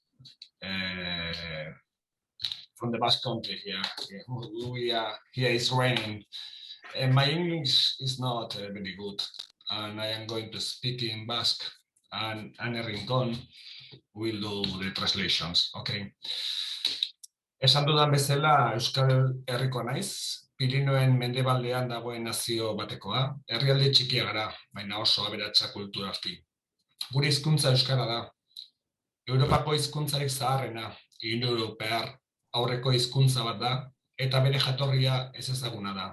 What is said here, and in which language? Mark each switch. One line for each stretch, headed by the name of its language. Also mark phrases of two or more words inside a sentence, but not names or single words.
English: From the Basque Country here. Here it's raining. My English is not very good, and I am going to speak in Basque, and Anne Rincon will do the translations, okay?
Basque: Esan dudan bezala, Euskal Herriko naiz, Pirinoen mendebaldean dagoen nazio batekoa, herrialde txikia gara, baina oso aberatsa kulturalki. Gure hizkuntza euskara da. Europako hizkuntzarik zaharrena, indoeuropear aurreko hizkuntza bat da, eta bere jatorria ezezaguna da.